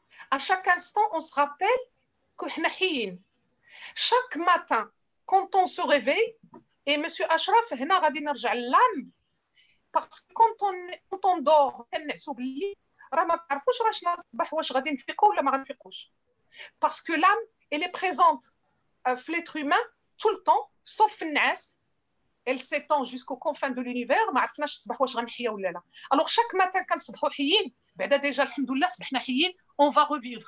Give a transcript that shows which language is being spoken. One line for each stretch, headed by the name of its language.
French: À chaque instant, on se rappelle que chaque matin, quand on se réveille, et monsieur Ashraf,
Arabic: هنا غادي نرجع
French: l'âme, parce que quand on dort,
Arabic: كنعسوا بالليل راه ما تعرفوش واش الصباح واش غادي نفيقوا ولا ما غنفيقوش.
French: Parce que l'âme, elle est présente في l'être humain tout le temps, sauf النعاس. Elle s'étend jusqu'aux confins de l'univers,
Arabic: ما عرفناش الصباح واش غنحيا ولا لا.
French: Alors chaque matin
Arabic: كنصبحوا حيين, بعدا
French: déjà
Arabic: الحمد لله صبحنا حيين,
French: on va revivre.